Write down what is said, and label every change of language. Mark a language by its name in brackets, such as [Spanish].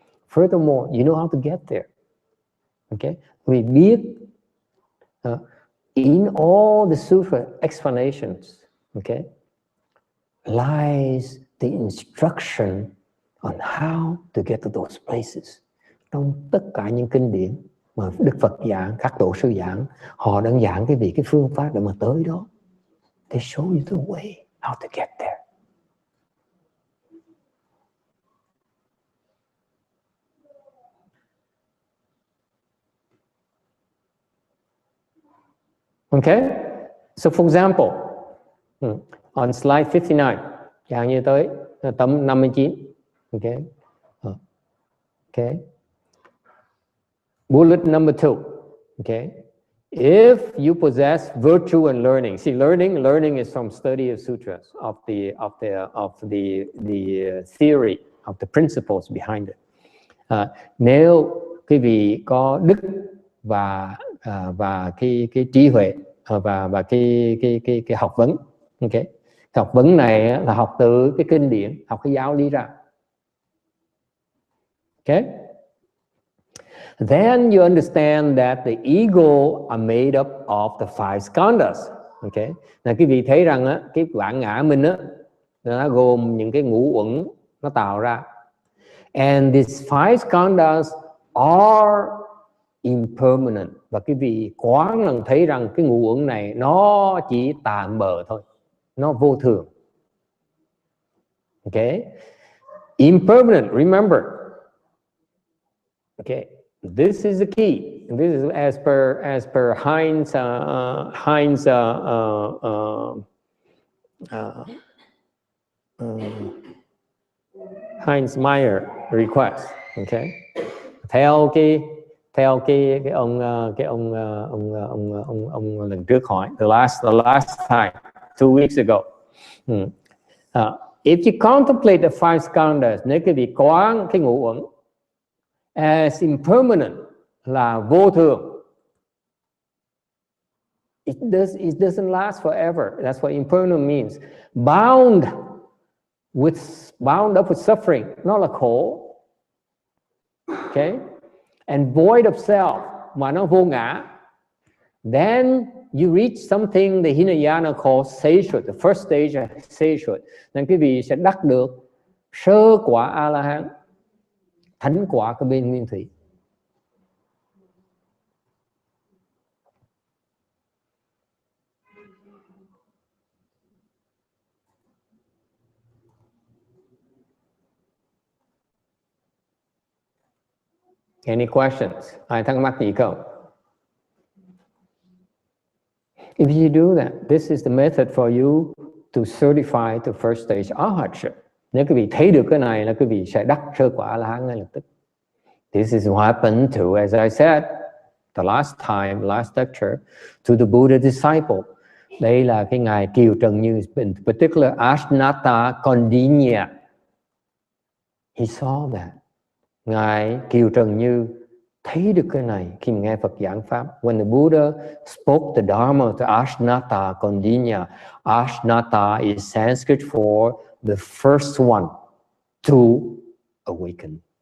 [English] Furthermore, you know how to get there. Okay? [Vietnamese] Quý vị biết [English] in all the Sutra explanations, okay, lies the instruction on how to get to those places. [Vietnamese] Trong tất cả những kinh điển mà Đức Phật giảng, các tổ sư giảng, họ đang giảng cái phương pháp để mà tới đó. [English] They show you the way how to get there. Okay? So for example, on slide 59, [Vietnamese] dạng như tới tấm 59. [English] Okay? Okay. Bullet number 2. Okay. If you possess virtue and learning, see, learning is from study of sutras, of the theory, of the principles behind it. [Vietnamese] Nếu quý vị có đức và cái trí huệ và cái học vấn, okay, học vấn này là học từ cái kinh điển, học cái giáo lý ra. [English] Okay. Then you understand that the ego are made up of the 5 skandhas. Okay. [Vietnamese] Là quý vị thấy rằng á, cái bản ngã mình á, nó gồm những cái ngũ uẩn nó tạo ra. [English] And these 5 skandhas are impermanent. [Vietnamese] Và quý vị quán rằng thấy rằng cái ngũ uẩn này nó chỉ tạm bợ thôi, nó vô thường. [English] Okay. Impermanent, remember. Okay. This is the key. This is as per Heinz Meyer request. Okay. [Vietnamese] Theo cái ông lần trước hỏi, [English] the last time 2 weeks ago. If you contemplate the 5 skandhas, [Vietnamese] nếu quý vị quán cái ngũ uẩn [English] as impermanent, [Vietnamese] là vô thường, [English] it doesn't last forever. That's what impermanent means. Bound up with suffering, [Vietnamese] nó là khổ. [English] Okay, and void of self, [Vietnamese] mà nó vô ngã. [English] Then you reach something the Hinayana calls seshut, the first stage of seshut. [Vietnamese] Nên quý vị sẽ đắc được sơ quả A-la-hán, thánh quả của bên nguyên thủy. [English] Any questions? [Vietnamese] Ai thắc mắc gì không? [English] If you do that, this is the method for you to certify the first stage Arhatship. [Vietnamese] Nếu quý vị thấy được cái này là quý vị sẽ đắc sơ quả A-la-hán ngay lập tức. [English] This is what happened to, as I said, the last lecture, to the Buddha disciple. [Vietnamese] Đây là cái ngài [English] Kiều Trần Như, in particular Ashnata Kondinya. He saw that. [Vietnamese] Ngài Kiều Trần Như thấy được cái này khi nghe Phật giảng pháp. [English] When the Buddha spoke the Dharma to Ashnata Kondinya, Ashnata is Sanskrit for the first one to awaken.